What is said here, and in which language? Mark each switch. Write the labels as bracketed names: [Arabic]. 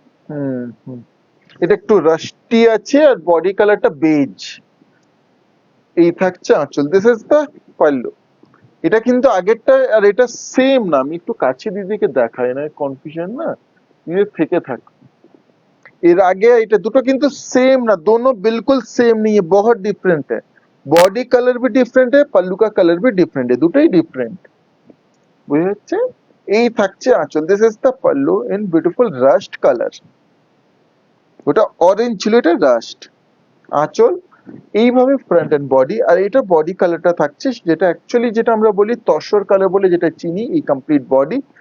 [Bangla] হুম, এটা একটু রাস্টি আছে আর বডি কালারটা বেজ। এই থাকছে আঁচল, [English] This is the pallu. [Bangla] এটা কিন্তু আগেরটা আর এটা সেম না, আমি একটু কাছে দিদিকে দেখাই না, কনফিউশন না ये থেকে থাক। এর আগে এটা দুটো কিন্তু [Hindi] सेम ना, दोनों बिल्कुल सेम नहीं है, बहुत डिफरेंट है। बॉडी कलर भी डिफरेंट है, पल्लू का कलर भी डिफरेंट है, [Bangla] দুটোই ডিফারেন্ট। বুঝা যাচ্ছে? এই থাকছে আঁচল, [English] This is the pallu in beautiful rust colour. [Bangla] ওটা অরেঞ্জ ছিল, এটা রাস্ট। আঁচল এইভাবে ফ্রন্ট এন্ড বডি, আর এটা বডি কালারটা থাকছে যেটা অ্যাকচুয়ালি যেটা আমরা বলি তসর কালার বলে যেটা চিনি, এই কমপ্লিট বডি।